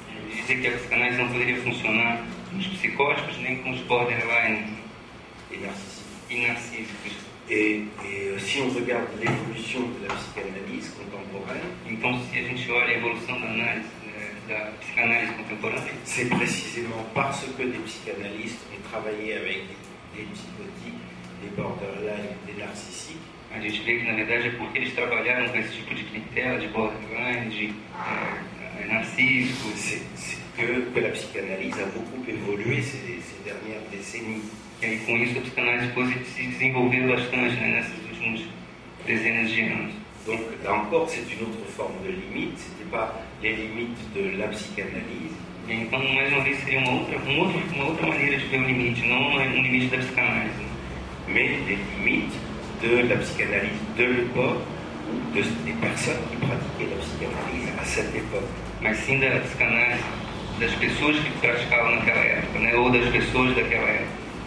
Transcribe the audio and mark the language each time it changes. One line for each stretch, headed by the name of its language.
Portuguese: Dizer que a psicanálise não poderia funcionar com os psicóticos nem com os borderline
French: Et narcissiques.
Portuguese: e narcísicos.
French: Si on regarde l'évolution de la psychanalyse contemporaine,
Portuguese: Então, se a gente olha a evolução da análise, da psicanálise contemporânea,
French: c'est précisément parce que des psychanalystes ont travaillé avec des psychotiques, des borderline, des narcissiques,
Portuguese: a gente vê que na verdade é porque eles trabalharam com esse tipo de clientela, de borderline, de narciso.
French: c'est que la psychanalyse a beaucoup évolué ces dernières décennies.
Portuguese: E aí, com isso, a psicanálise se desenvolveu bastante, né, nessas últimas dezenas de anos.
French: Donc là encore, c'est une autre forme de limite, ce n'était pas les limites de la psychanalyse,
Portuguese: E então, mais uma vez, seria uma outra maneira de ver o limite, não um limite da psicanálise, né?
French: mais les limites de la psychanalyse de l'époque, ou des personnes qui pratiquaient la psychanalyse à cette époque.
Portuguese: Mas sim da psicanálise das pessoas que praticavam naquela época, né, ou das pessoas daquela época.